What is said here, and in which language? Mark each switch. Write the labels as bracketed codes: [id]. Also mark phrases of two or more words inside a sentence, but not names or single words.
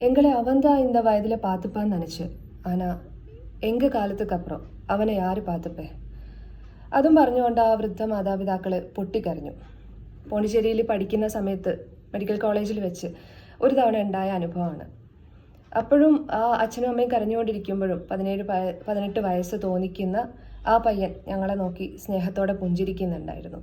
[ta] எங்களை அவன்தான் இந்த வயதில் பார்த்துப்பான்னு நினச்சி ஆனால் எங்கள் காலத்துக்கப்புறம் அவனை யார் பாத்துப்பா [ml] അതും പറഞ്ഞുകൊണ്ട് ആ വൃദ്ധ മാതാപിതാക്കൾ പൊട്ടിക്കരഞ്ഞു. പോണ്ടിച്ചേരിയിൽ പഠിക്കുന്ന സമയത്ത് മെഡിക്കൽ കോളേജിൽ വെച്ച് ഒരു തവണ ഉണ്ടായ അനുഭവമാണ്. അപ്പോഴും ആ അച്ഛനും അമ്മയും കരഞ്ഞുകൊണ്ടിരിക്കുമ്പോഴും 18 വയസ്സ് തോന്നിക്കുന്ന ആ പയ്യൻ ഞങ്ങളെ നോക്കി സ്നേഹത്തോടെ പുഞ്ചിരിക്കുന്നുണ്ടായിരുന്നു.